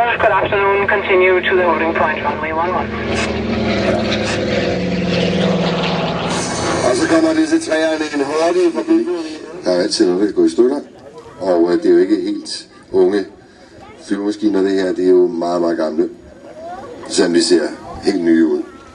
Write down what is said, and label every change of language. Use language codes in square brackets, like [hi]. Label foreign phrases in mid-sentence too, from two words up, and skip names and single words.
[en] Good afternoon. Continue to the holding point, runway 11. [da] Og så kommer disse træerne en hurtig forbi. Der er altid noget, der kan gå i stykker. Og det er jo ikke helt unge flyvemaskiner, det her. Det er jo meget, meget gamle. Selvom de ser helt nye ud.